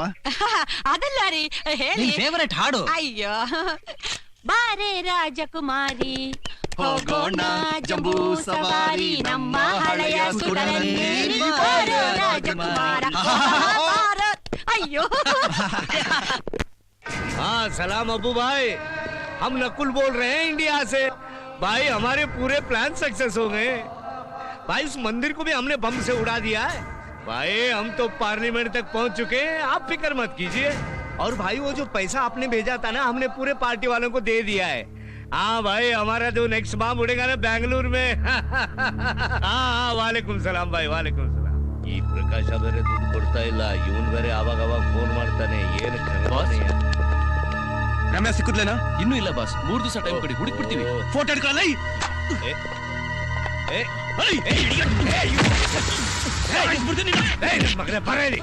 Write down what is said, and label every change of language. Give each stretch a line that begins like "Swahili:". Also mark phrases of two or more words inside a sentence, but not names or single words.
Kannada: ಅದಲ್ಲ ರೀ, ಹೇಳಿ. ಫೇವರೇಟ್ ಹಾಡು? ಅಯ್ಯೋ, ಬಾರೆ ರಾಜಕುಮಾರಿ ಹೋಗೋಣ ಜಂಬೂ ಸವಾರಿ, ನಮ್ಮ ಹಳೆಯ ಸುಡರಲ್ಲಿ ಬಾರೋ ರಾಜಕುಮಾರ. ಅಯ್ಯೋ.
Hindi: हाँ सलाम अबू भाई, हम नकुल बोल रहे हैं इंडिया से। भाई हमारे पूरे
English: plan success
Hindi: हो गए भाई। उस मंदिर को भी हमने बम से उड़ा दिया है भाई। हम तो पार्लियामेंट तक पहुंच चुके हैं, आप फिक्र मत कीजिए। और भाई वो जो पैसा आपने भेजा था ना, हमने पूरे पार्टी वालों को दे दिया है। हाँ भाई, हमारा जो नेक्स्ट बम उड़ेगा ना बेंगलुरु में। हाँ,
Arabic: وعليكم السلام
Hindi: भाई,
Arabic: وعليكم السلام.
Kannada: ಈ ಪ್ರಕಾಶ ಬೇರೆ ದುಡ್ಡು ಕೊಡ್ತಾ ಇಲ್ಲ, ಇವನ್ ಬೇರೆ ಅವಾಗ ಫೋನ್ ಮಾಡ್ತಾನೆ. ಏನು ರಮ್ಯಾ ಸಿಕ್ಕುದ್ಲೇನಾ? ಇನ್ನೂ ಇಲ್ಲ ಬಾಸ್, 3 ದಿವಸ ಟೈಮ್ ಕೊಡಿ, ಹುಡುಕ್ಬಿಡ್ತೀವಿ. ಫೋಟೋ ಹಿಡ್ಕೊಳ್ಳ. ಮಗನೇ ಬರೇಲಿ.